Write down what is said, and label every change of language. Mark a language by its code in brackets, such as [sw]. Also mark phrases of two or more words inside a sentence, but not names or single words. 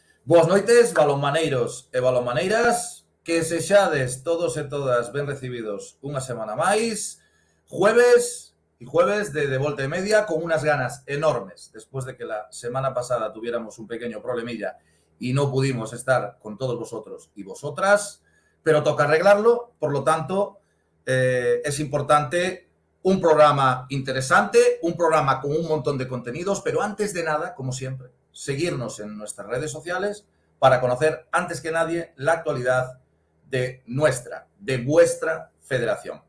[gl] Boas noites, balonmaneiros e balonmaneiras, que sexades todos e todas ben recibidos unha semana máis, jueves de Volta e Media, [es] con unas ganas enormes, después de que la semana pasada tuviéramos un pequeño problemilla y no pudimos estar con todos vosotros y vosotras, pero toca arreglarlo, por lo tanto, es importante un programa interesante, un programa con un montón de contenidos, pero antes de nada, como siempre, seguirnos en nuestras redes sociales para conocer antes que nadie la actualidad de vuestra federación.